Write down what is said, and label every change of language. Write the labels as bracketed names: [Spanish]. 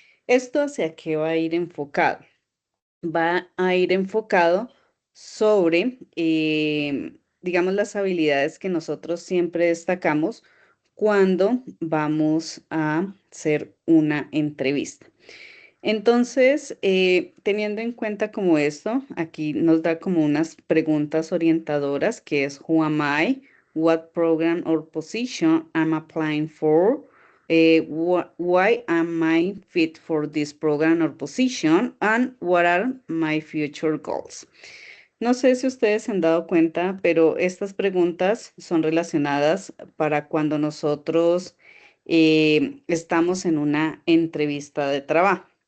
[Spanish] ¿Esto hacia qué va a ir enfocado? Va a ir enfocado sobre, digamos, las habilidades que nosotros siempre destacamos cuando vamos a hacer una entrevista. Entonces, teniendo en cuenta como esto, aquí nos da como unas preguntas orientadoras, que es [English] Who am I? What program or position am applying for? Why am I fit for this program or position? And what are my future goals? [Spanish] No sé si ustedes se han dado cuenta, pero estas preguntas son relacionadas para cuando nosotros estamos en una entrevista de trabajo.